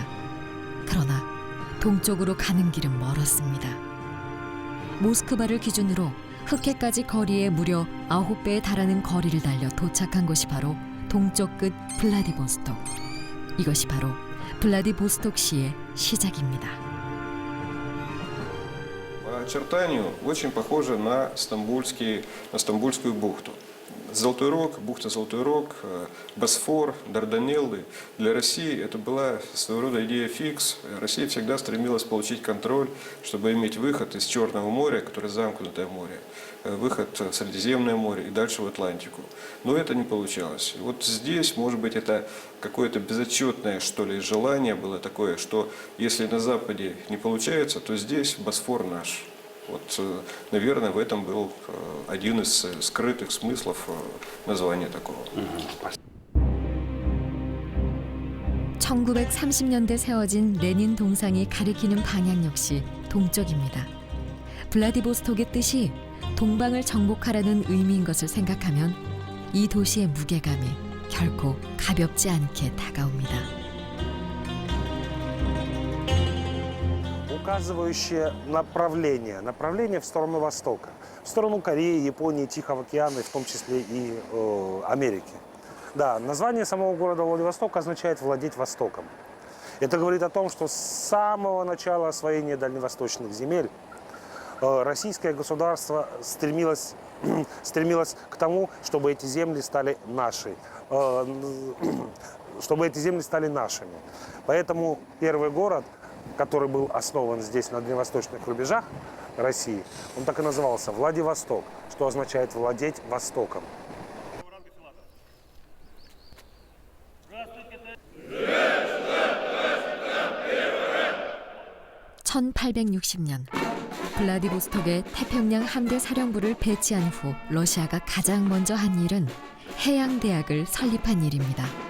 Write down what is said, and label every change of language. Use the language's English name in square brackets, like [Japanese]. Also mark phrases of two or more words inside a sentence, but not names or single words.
[Korean] 그러나 동쪽으로 가는 길은 멀었습니다. 모스크바를 기준으로 흑해까지 거리에 무려 9배에 달하는 거리를 달려 도착한 곳이 바로 동쪽 끝 블라디보스톡. 이것이 바로 블라디보스톡시의 시작입니다. [Russian] По очертанию очень похоже на Стамбульскую бухту. Золотой Рог, бухта Золотой Рог, Босфор, Дарданеллы. Для России это была своего рода идея фикс. Россия всегда стремилась получить контроль, чтобы иметь выход из Черного моря, которое замкнутое море, выход в Средиземное море и дальше в Атлантику. Но это не получалось. Вот здесь, может быть, это какое-то безотчетное, что ли, желание было такое, что если на Западе не получается, то здесь Босфор наш. Вот, наверное, в этом был один из скрытых смыслов названия такого. [Korean] 1930년대 세워진 레닌 동상이 가리키는 방향 역시 동쪽입니다. 블라디보스톡의 뜻이 동방을 정복하라는 의미인 것을 생각하면 이 도시의 무게감이 결코 가볍지 않게 다가옵니다. [Russian] Указывающее направление в сторону Востока, в сторону Кореи, Японии, Тихого океана, в том числе и Америки. Да, название самого города Владивосток означает «владеть Востоком». Это говорит о том, что с самого начала освоения дальневосточных земель российское государство стремилось к тому, чтобы эти земли стали нашими. Поэтому первый город, который был основан здесь, на дальневосточных рубежах России, он так и назывался Владивосток, что означает «владеть Востоком». [Korean] 1860년 블라디보스톡에 태평양 함대 사령부를 배치한 후 러시아가 가장 먼저 한 일은 해양대학을 설립한 일입니다.